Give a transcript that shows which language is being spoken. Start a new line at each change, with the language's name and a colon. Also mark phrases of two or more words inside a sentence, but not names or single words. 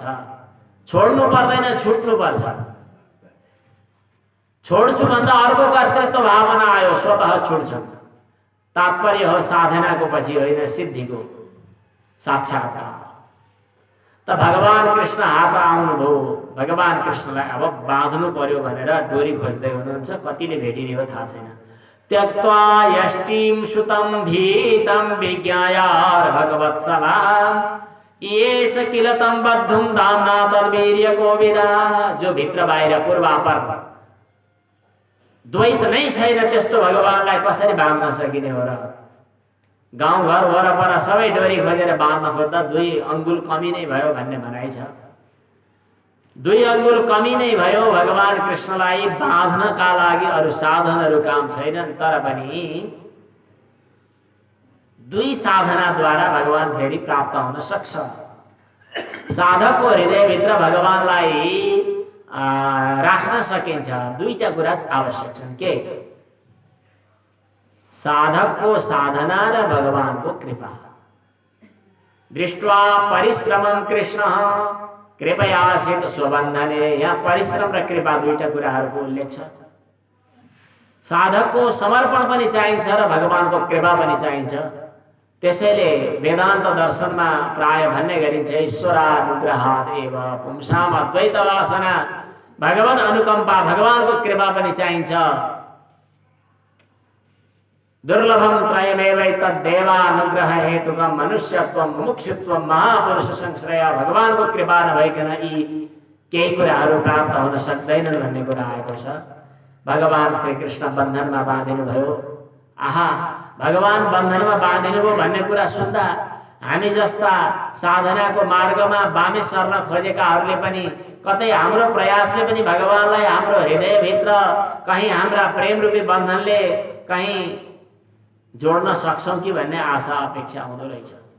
Nepali: छोड्नु पर्दैन, छुट्नु पर्छ। छोड्छु भन्दा अर्को कर्तृत्व भावना आयो, स्वतः छुट्छ। तात्पर्य हो साधनाको पछि होइन, सिद्धिको साक्षात्कार। त भगवान कृष्ण हात आउनुभयो। भगवान कृष्णलाई अब बाँध्नु पर्यो भनेर डोरी खोज्दै हुनुहुन्छ। कतिले भेटिने हो थाहा छैन।
Sanskrit: त्यक्त्वा यष्टिं सुतं भीतं विज्ञायार भगवत्सला येष किल तं बद्धुं दाम्ना तद्वीर्य कोविदा।
Nepali: जो भित्र बाहिर पूर्वापर द्वैत नै छैन, त्यस्तो भगवानलाई कसरी बाँध्न सकिने हो र? गाउँघर वरपर सबै डोरी खोजेर बाँध्न खोज्दा 2 अङ्गुल कमी नै भयो भन्ने भनाइ छ। 2 अङ्गुल कमी नै भयो भगवान कृष्णलाई बाँध्नका लागि। अरू साधनहरू काम छैनन्, तर पनि 2 साधनाद्वारा भगवान फेरि प्राप्त हुन सक्छ। साधकको हृदयभित्र भगवानलाई राख्न सकिन्छ। 2टा कुरा आवश्यक छन्। के? साधकको साधना र भगवानको कृपा।
Sanskrit: दृष्ट्वा परिश्रमं कृष्ण कृपयासित स्वबन्धने।
Nepali: यहाँ परिश्रम र कृपा 2टा कुराहरूको उल्लेख छ। साधकको समर्पण पनि चाहिन्छ र भगवानको कृपा पनि चाहिन्छ। त्यसैले वेदान्त दर्शनमा प्राय भन्ने गरिन्छ
Sanskrit: ईश्वरानुग्रहात् एव पुंसाम अद्वैत वासना।
Nepali: भगवान अनुकम्पा, भगवानको कृपा पनि चाहिन्छ।
Sanskrit: दुर्लभम त्रयमेवैतद्देवानुग्रह हेतुकं मनुष्यत्वं मुमुक्षुत्वं महापुरुष संश्रय।
Nepali: भगवानको कृपा नभइकन यी केही कुराहरू प्राप्त हुन सक्दैनन् भन्ने कुरा आएको छ। भगवान श्री कृष्ण बन्धनमा बाँधिनु भयो। आहा, भगवान बन्धनमा बाँधिनुभयो भन्ने कुरा सुन्दा हामी जस्ता साधनाको मार्गमा बामे सर्न खोजेकाहरूले पनि, कतै हाम्रो प्रयासले पनि भगवानलाई हाम्रो हृदयभित्र कहीँ हाम्रा प्रेम रूपी बन्धनले कहीँ जोड्न सक्छौँ कि भन्ने आशा अपेक्षा हुँदो रहेछ।